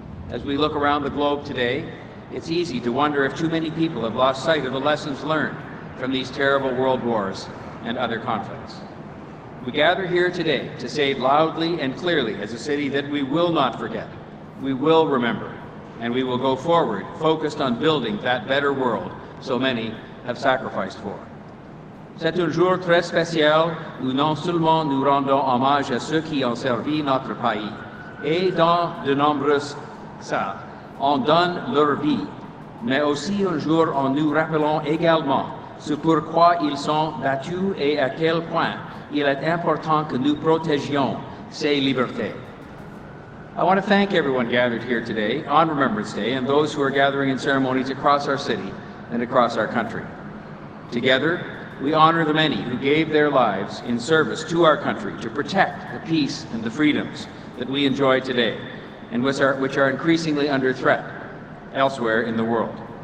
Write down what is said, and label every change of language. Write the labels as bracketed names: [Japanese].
[English] As we look around the globe today, it's easy to wonder if too many people have lost sight of the lessons learned from these terrible world wars and other conflicts. We gather here today to say loudly and clearly as a city that we will not forget, we will remember, and we will go forward focused on building that better world so many have sacrificed for. [French] C'est un jour très spécial où non seulement nous rendons hommage à ceux qui ont servi notre pays, et dans de nombreuses salles, on donne leur vie, mais aussi un jour où nous rappelons également ce pourquoi ils sont battus et à quel point il est important que nous protégions ces libertés. [English] I want to thank everyone gathered here today on Remembrance Day and those who are gathering in ceremonies across our city and across our country. Together, we honor the many who gave their lives in service to our country to protect the peace and the freedoms that we enjoy today and which are increasingly under threat elsewhere in the world.